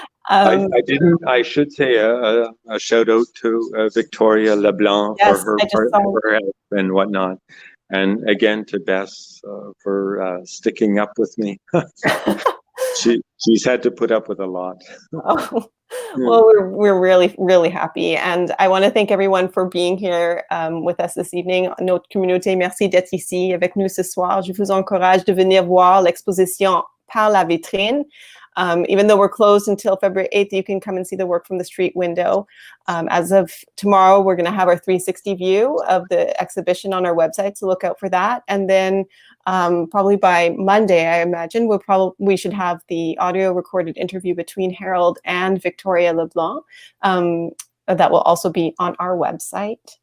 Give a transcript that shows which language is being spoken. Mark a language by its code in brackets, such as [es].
[en] I should say a shout out to Victoria LeBlanc for her help and whatnot. And again to Bess for sticking up with me. She's had to put up with a lot. Oh, well, we're really, really happy. And I want to thank everyone for being here with us this evening. [fr] Notre communauté, merci d'être ici avec nous ce soir. Je vous encourage de venir voir l'exposition Par la vitrine. [en] Even though we're closed until February 8th, you can come and see the work from the street window. As of tomorrow, we're going to have our 360 view of the exhibition on our website, so look out for that. And then probably by Monday, I imagine, we should have the audio recorded interview between Harold and Victoria LeBlanc that will also be on our website.